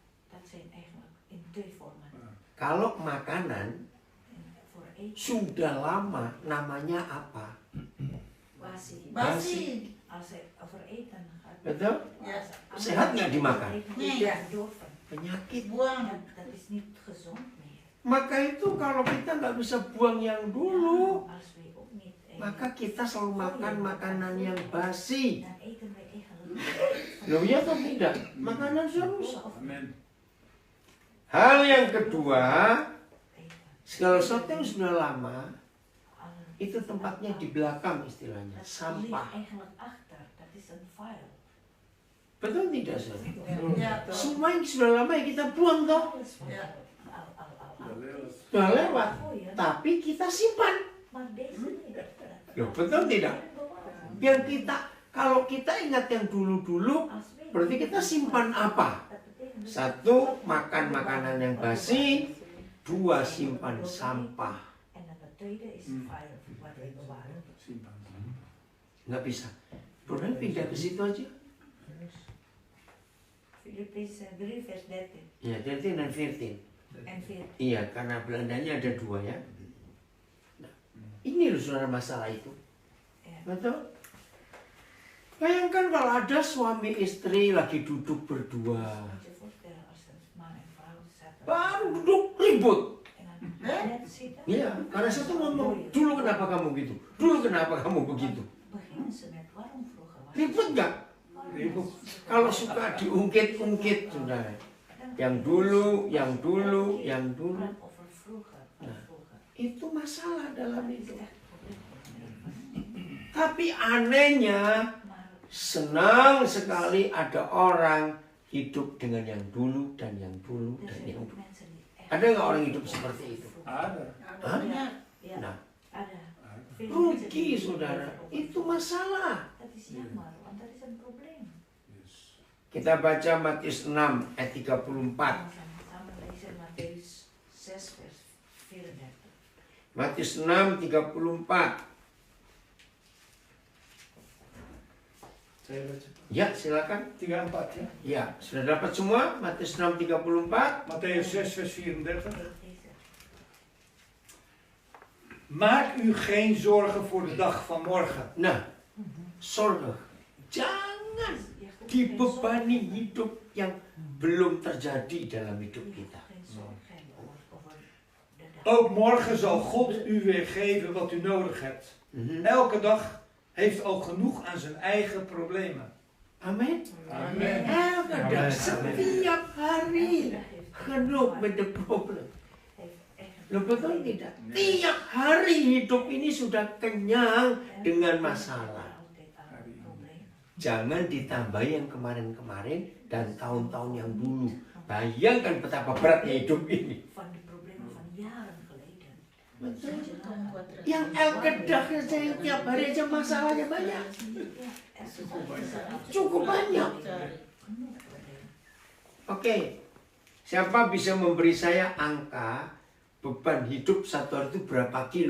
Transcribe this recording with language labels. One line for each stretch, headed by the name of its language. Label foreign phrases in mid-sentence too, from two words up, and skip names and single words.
Indonesian: Kalau makanan sudah lama namanya apa? Basi. Betul? Ya. Sehat nggak dimakan? Iya. Penyakit. Buang.
Dutch: Dat is niet gezond meer.
Indonesian: Maka itu kalau kita nggak bisa buang yang dulu,
Dutch: Als we ook niet
Indonesian: maka kita selalu makan makanan yang basi.
Dutch: dan eten we eigenlijk
Indonesian: Loh ya atau tidak? Makanan sudah rusak. Amen. Hal yang kedua,
Dutch: eten.
Indonesian: segala sesuatu yang sudah lama,
Dutch: Alle-
Indonesian: itu tempatnya di belakang istilahnya,
Dutch: Dat ligt
Indonesian: sampah.
Dutch: eigenlijk achter. Dat is een file.
Indonesian: Betul tidak, Saudara? Ya, tuh. Semua yang sudah lama ya kita buang toh.
Dutch: Alles van Ja. al.
Indonesian: Sudah lewat,
Dutch: Oh ja,
Indonesian: tapi kita simpan.
Dutch: maar deze niet.
Indonesian: Loh, betul tidak? Yang kita, kalau kita ingat yang dulu-dulu,
Dutch: Als we
Indonesian: berarti kita simpan apa?
Dutch: dat betekent dus
Indonesian: Satu, makan makanan yang basi. Dua, simpan sampah.
Dutch: en dan het tweede is een file wat we bewaren.
Indonesian: Nggak bisa. Boleh pindah ke situ aja.
Dutch: Filippenzen 3 vers 13
Indonesian: Ya, 13 dan 14.
Dutch: en 14.
Indonesian: Iya, karena Belandanya ada dua ya. Nah, ini loh saudara masalah itu.
Dutch: Ja.
Indonesian: Betul? Bayangkan kalau ada suami istri lagi duduk berdua.
Dutch: Moet je voorstellen als een man en vrouw zaten
Indonesian: Baru duduk ribut.
Dutch: en dan net zitten.
Indonesian: Iya, karena satu ngomong, dulu kenapa kamu gitu? Dulu kenapa kamu begitu?
Dutch: Beginnen ze met waarom vroeger was
Indonesian: Ribut nggak? Ribut. Kalau suka diungkit-ungkit, saudara. Yang dulu, yang dulu, yang dulu.
Dutch: Praat over vroeger, van vroeger.
Indonesian: Itu masalah dalam
Dutch: Dat is
Indonesian: hidup.
Dutch: echt een probleem.
Indonesian: Tapi anehnya,
Dutch: Maar
Indonesian: senang sekali ada orang hidup dengan yang dulu dan yang dulu
Dutch: er
Indonesian: dan
Dutch: zijn
Indonesian: yang
Dutch: ook
Indonesian: dulu.
Dutch: mensen die echt...
Indonesian: Ada nggak orang hidup seperti itu? Ada. Hah? Banyak.
Dutch: Ja,
Indonesian: Nah, ada.
Dutch: Veel mensen
Indonesian: rugi
Dutch: die
Indonesian: saudara.
Dutch: leven op-
Indonesian: Itu masalah.
Dutch: Dat is jammer, want dat is een probleem.
Indonesian: Kita baca Matius 6 ayat 34.
Dutch: We gaan samen lezen Matthäus 6 vers 34.
Indonesian: Matius 6 34. Saya baca. Ya, silakan. 34 ya. Ya, sudah dapat semua? Matius 6 34.
Dutch: Matthäus 6 vers 34. Deze. Maak u geen zorgen voor de dag van morgen.
Indonesian: Nah, zorg. Jangan dibebani hidup yang belum terjadi dalam hidup kita.
Dutch: Geen zorg hebben over de dag. Ook morgen zal God u weer geven wat u nodig hebt. Mhm. Elke dag heeft al genoeg aan zijn eigen problemen.
Indonesian: Amin.
Dutch: Amen. Elke dag, Amen.
Indonesian: setiap hari
Dutch: genoeg met de problem.
Indonesian: Lo betul tidak? Tiap hari hidup ini sudah kenyang dengan masalah. Jangan ditambah yang kemarin-kemarin dan tahun-tahun yang dulu. Bayangkan betapa beratnya hidup ini.
Dutch: van de problemen van jaren geleden.
Indonesian: Yang Al-Qaeda saja yang tiap hari aja masalahnya banyak. Cukup banyak. Oke. Siapa bisa memberi saya angka beban hidup satu hari itu berapa kilo?